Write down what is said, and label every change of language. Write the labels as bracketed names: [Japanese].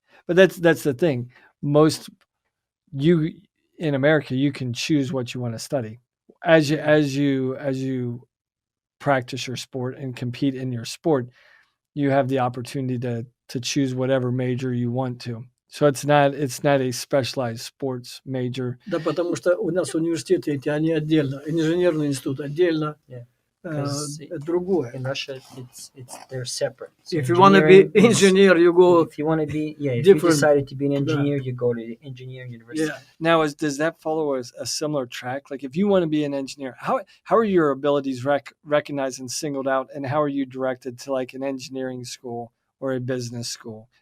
[English] But that's the thing. Most you in America, you can choose what you want to study. As you practice your sport and compete in your sport, you have the opportunity to choose whatever major you want to. So it's not a specialized sports major. [Russian] Да, потому что у нас университеты эти, они отдельно. Инженерный институт отдельно. [English] Yeah. [Russian] Это другое. [English] In Russia, they're separate. So If you want to be engineering is- engineer, you go. if you want to be, if you different- decided to be an engineer, you go to the engineering university. Yeah. Now, does that follow a similar track? Like, if you want to be an engineer, how are your abilities recognized and singled out, and how are you directed to like an engineering school or a business school?